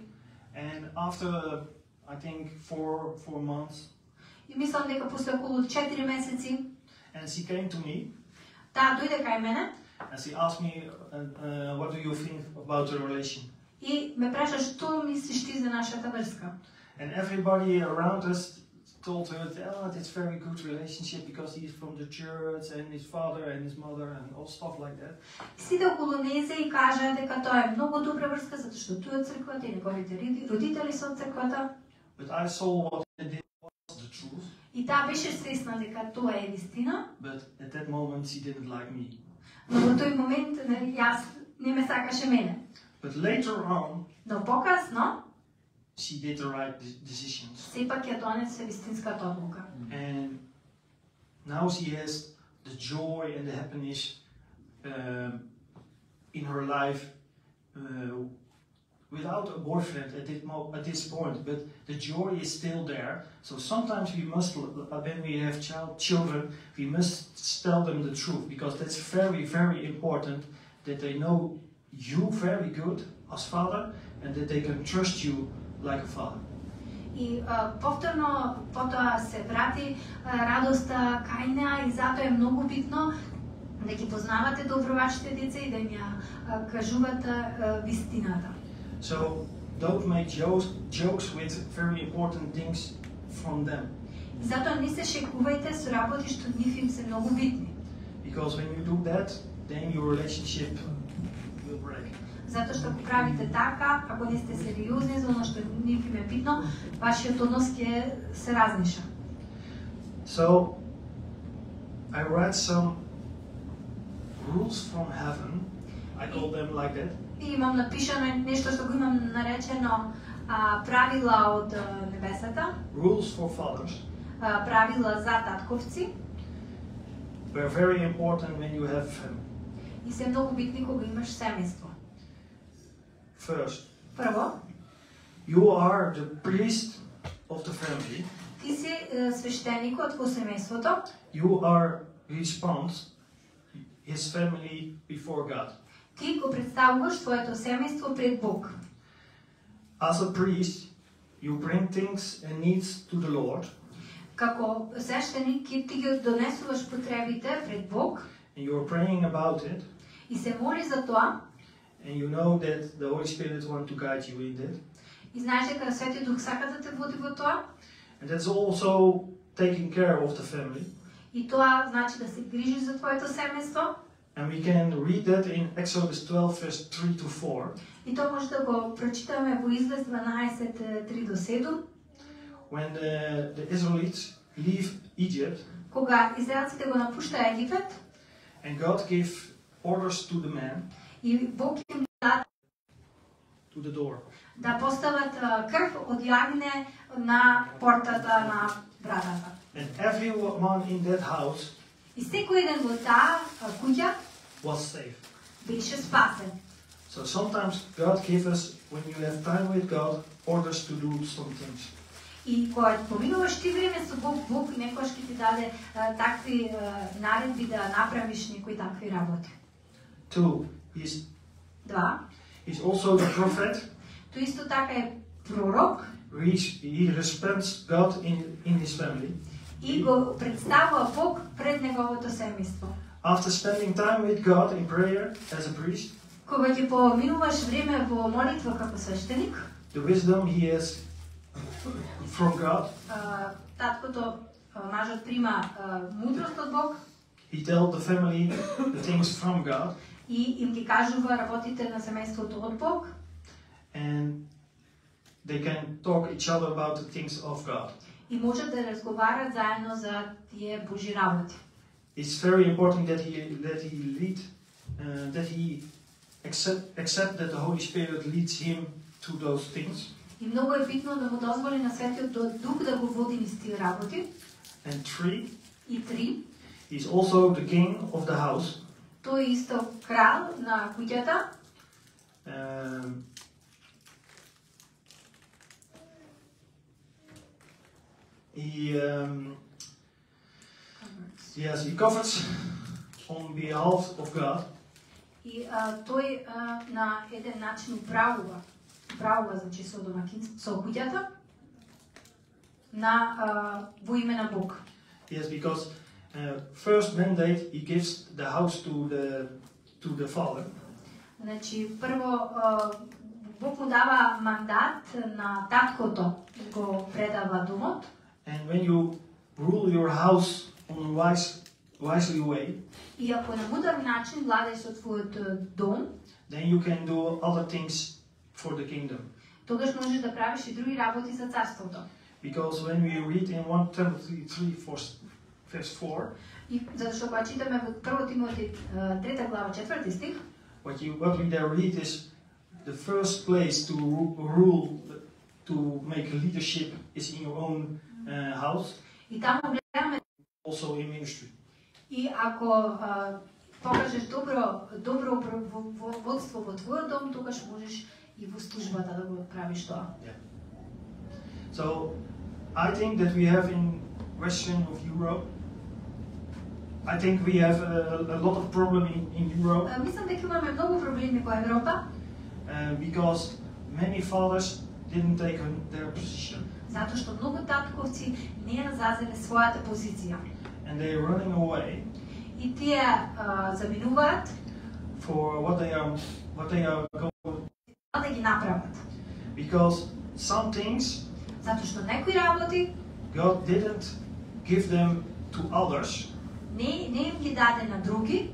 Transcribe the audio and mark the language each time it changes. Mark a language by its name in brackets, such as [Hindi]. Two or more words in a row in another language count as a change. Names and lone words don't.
[English] And after, I think, four months, [Macedonian] И мислам дека после околу 4 месеци, [English] and she came to me, [Macedonian] таа дојде кај мене [English] and she asked me, what do you think about the relation? [Macedonian] и ме праша што мислиш ти за нашата врска. [English] And everybody around us told her, oh, it's a very good relationship because he's from the church and his father and his mother and all stuff like that. [Macedonian] Сите околу незе и кажаа дека тоа е многу добра врска затоа што тој од црквата и неговите родители се од црквата. [English] But I saw what they did was the truth. [Macedonian] И таа беше свесна дека тоа е вистина. [English] But at that moment she didn't like me. [Macedonian] Но во тој момент јас не ме сакаше мене. [English] But later on, [Macedonian] Но покасно [English] she did the right decisions. [Macedonian] сепак ја донесе вистинската одлука. [English] And now she has the joy and the happiness in her life without a boyfriend at this point, but the joy is still there. So sometimes we must, when we have children, we must tell them the truth, because that's very, very important that they know you very good as father and that they can trust you like a father. [Macedonian] И повторно потоа се врати радоста кај неа и затоа е многу битно да ги познавате добро вашите деца и да им ја кажувате вистината. [English] So don't make jokes with very important things from them. [Macedonian] И затоа не се шегувајте со работи што нив им се многу битни. [English] Because when you do that, then your relationship will break. [Macedonian] Затоа што ако правите така, ако не сте сериозни за оно што нив им е битно, вашиот однос ќе се разниша. [English] So I read some rules from heaven. I call them like that. [Macedonian] И имам напишано нешто што го имам наречено правила од небесата. [English] Rules for fathers. [Macedonian] Правила за татковци. [English] They're very important when you have family. [Macedonian] И се многу битни кога имаш семејство. [English] First, [Macedonian] Прво, [English] you are the priest of the family. [Macedonian] ти си свештеникот во семејството. [English] You are responsible his family before God. [Macedonian] Ти го представуваш твоето семејство пред Бог. [English] As a priest, you bring things and needs to the Lord, [Macedonian] Како свештеник ти ги донесуваш потребите пред Бог [English] and you are praying about it, [Macedonian] и се моли за тоа, [English] and you know that the Holy Spirit wants to guide you in it. [Macedonian] и знаеш дека Светиот Дух сака да те води во тоа, [English] And that's also taking care of the family. [Macedonian] и тоа значи да се грижиш за твоето семејство. [English] And we can read that in Exodus 12, verse 3 to 4, [Macedonian] И тоа може да го прочитаме во Излез 12:3-7, [English] when the Israelites leave Egypt, [Macedonian] кога израелците го напуштаа Египет [English] and God gave orders to the men [Macedonian] и Бог им даде [English] to the door. [Macedonian] да постават крв од јагне на портата на вратата. [English] And everyone in that house [Macedonian] И секој еден во таа куќа [English] was safe. [Macedonian] беше спасен. [English] So sometimes God gives us, when you have time with God, orders to do some things. [Macedonian] И кога поминуваш ти време со Бог, Бог некојаш ќе ти даде такви наредби да направиш некои такви работи. [English] 2, he's [Macedonian] Два, [English] also the prophet. [Macedonian] тој исто така е пророк [English] He respects God in his family. [Macedonian] и го представува Бог пред неговото семејство. [English] After spending time with God in prayer as a priest, [Macedonian] Кога ќе поминуваш време во молитва како свештеник, [English] the wisdom he has from God, [Macedonian] таткото, мажот прима мудрост од Бог [English] he tells the family the things from God, [Macedonian] и им ги кажува работите на семејството од Бог [English] and they can talk each other about the things of God. [Macedonian] и можат да разговарат заедно за тие Божи работи. [English] It's very important that he accept that the Holy Spirit leads him to those things. [Macedonian] И многу е битно да му дозволи на Светиот Дух да го води низ тие работи. [English] And 3, [Macedonian] И 3, [English] he's also the king of the house. [Macedonian] тој е исто крал на куќата. [English] He covers on behalf of God. [Macedonian] И тој на еден начин управува значи со домакинство, со куќата на во име на Бог. [English] Yes, because first mandate he gives the house to the father. [Macedonian] Значи прво Бог му дава мандат на таткото, го предава домот. [English] And when you rule your house on a wisely way, [Macedonian] И ако на мудар начин владееш со твојот дом, [English] then you can do other things for the kingdom. [Macedonian] тогаш можеш да правиш и други работи за царството. [English] Because when we read in 1 Timothy 3, verse 4, [Macedonian] И затоа кога читаме во 1 Тимотеј 3 глава 4 стих, [English] what we there read is the first place to rule, to make leadership is in your own house, [Macedonian] и таму гледаме [English] also in ministry. [Macedonian] и ако покажеш добро водство во твојот дом, тогаш можеш и во службата да го правиш тоа. [English] Yeah. So I think that we have in Western of Europe, I think we have a lot of problem in Europe [Macedonian] Мислам дека имаме многу проблеми во Европа, [English] because many fathers didn't take their position [Macedonian] затоа што многу татковци не ја зазеле својата позиција. [English] and they are running away [Macedonian] И тие заминуваат [English] for what they are going, [Macedonian] да ги направат. [English] because some things [Macedonian] Затоа што некои работи [English] God didn't give them to others [Macedonian] не им ги даде на други,